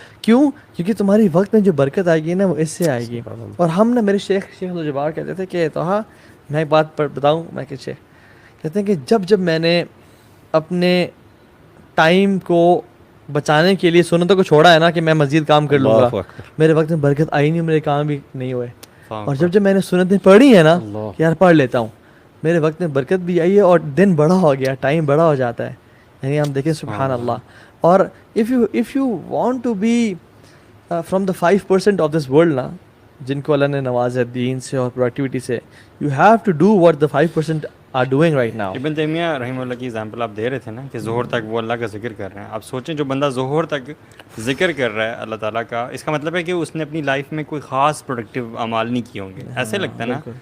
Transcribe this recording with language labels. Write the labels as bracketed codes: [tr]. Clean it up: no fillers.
[ur] کیوں؟ کیونکہ تمہاری وقت میں جو برکت آئے گی نا وہ اس سے آئے گی. اور ہم نا, میرے شیخ الجبار کہتے تھے کہ توہا میں ایک بات بتاؤں, میں کہ شیخ کہتے ہیں کہ جب میں نے اپنے ٹائم کو بچانے کے لیے سنتوں کو چھوڑا ہے نا کہ میں مزید کام کر لوں گا, میرے وقت میں برکت آئی نہیں, میرے کام بھی نہیں ہوئے. اور جب میں نے سنتیں پڑھی ہیں نا کہ یار پڑھ لیتا ہوں, میرے وقت میں برکت بھی آئی ہے اور دن بڑا ہو گیا, ٹائم بڑا ہو جاتا ہے. یعنی ہم دیکھیں سبحان اللہ. [en] اور if you want to be from the 5% of this world نا, [ur] جن کو اللہ نے نوازا دین سے اور پروڈکٹیوٹی سے, [en] You have to do what the 5% are doing right now. [ur] ابن تیمیہ رحمہ اللہ کی ایگزامپل آپ دے رہے تھے نا کہ ظہر تک وہ اللہ کا ذکر کر رہے ہیں. آپ سوچیں جو بندہ ظہر تک ذکر کر رہا ہے اللہ تعالیٰ کا, اس کا مطلب ہے کہ اس نے اپنی لائف میں کوئی خاص پروڈکٹیو اعمال نہیں کیے ہوں گے, ایسے لگتا ہے نا.